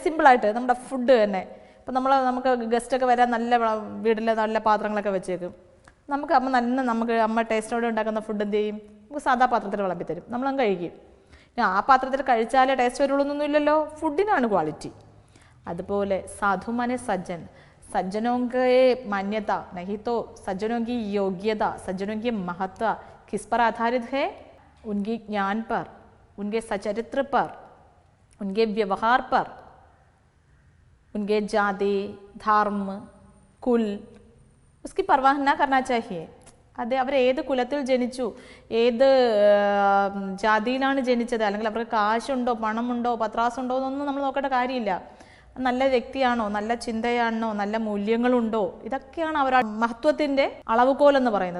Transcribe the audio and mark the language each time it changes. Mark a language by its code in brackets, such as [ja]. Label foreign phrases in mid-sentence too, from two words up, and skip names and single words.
[ml] സിമ്പിളായിട്ട് നമ്മുടെ ഫുഡ് തന്നെ ഇപ്പം നമുക്ക് ഗസ്റ്റൊക്കെ വരാൻ നല്ല വീട്ടിൽ നല്ല പാത്രങ്ങളൊക്കെ വെച്ചേക്കും. നമുക്ക് അമ്മ ടേസ്റ്റോടെ ഉണ്ടാക്കുന്ന ഫുഡ് എന്ത് ചെയ്യും? നമുക്ക് സാധാ പാത്രത്തിൽ വിളമ്പി തരും, നമ്മളങ്ങ് കഴിക്കും. ആ പാത്രത്തിൽ കഴിച്ചാലേ ടേസ്റ്റ് വരുള്ളൂന്നൊന്നും ഇല്ലല്ലോ, ഫുഡിനാണ് ക്വാളിറ്റി. അതുപോലെ സാധുമാനെ സജ്ജൻ, [hi] सज्जनों के मान्यता नहीं तो सज्जनों की योग्यता, सज्जनों की महत्व किस पर आधारित है? उनके ज्ञान पर, उनके सचरित्र पर, उनके व्यवहार पर, उनके जाति, धर्म, कुल, उसकी परवाह न करना चाहिए. [ml] അത് അവർ ഏത് കുലത്തിൽ ജനിച്ചു, ഏത് ജാതിയിലാണ് ജനിച്ചത്, അല്ലെങ്കിൽ അവർക്ക് കാശുണ്ടോ പണമുണ്ടോ പത്രാസുണ്ടോ എന്നൊന്നും നമ്മൾ നോക്കേണ്ട കാര്യമില്ല. നല്ല വ്യക്തിയാണോ, നല്ല ചിന്തയാണോ, നല്ല മൂല്യങ്ങളുണ്ടോ, ഇതൊക്കെയാണ് അവരുടെ മഹത്വത്തിൻ്റെ അളവുകോലെന്ന് പറയുന്നത്.